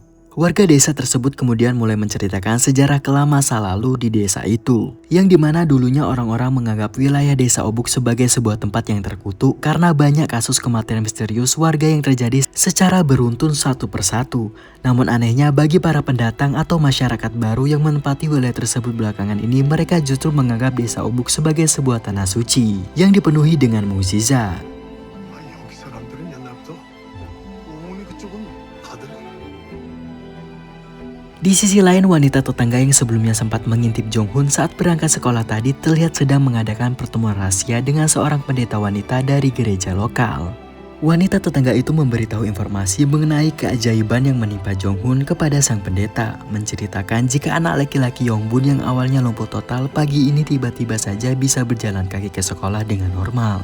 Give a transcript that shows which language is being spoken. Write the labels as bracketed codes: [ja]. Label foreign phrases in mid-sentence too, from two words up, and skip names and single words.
[id] Warga desa tersebut kemudian mulai menceritakan sejarah kelam masa lalu di desa itu, yang dimana dulunya orang-orang menganggap wilayah desa Obuk sebagai sebuah tempat yang terkutuk karena banyak kasus kematian misterius warga yang terjadi secara beruntun satu persatu. Namun anehnya bagi para pendatang atau masyarakat baru yang menempati wilayah tersebut belakangan ini, mereka justru menganggap desa Obuk sebagai sebuah tanah suci yang dipenuhi dengan mukjizat. [ko] 아니 여기 사람들은 옛날부터 어머니 그쪽은 다들 [id] Di sisi lain, wanita tetangga yang sebelumnya sempat mengintip Jong-hun saat berangkat sekolah tadi terlihat sedang mengadakan pertemuan rahasia dengan seorang pendeta wanita dari gereja lokal. Wanita tetangga itu memberitahu informasi mengenai keajaiban yang menimpa Jong-hun kepada sang pendeta, menceritakan jika anak laki-laki Yongbun yang awalnya lumpuh total pagi ini tiba-tiba saja bisa berjalan kaki ke sekolah dengan normal.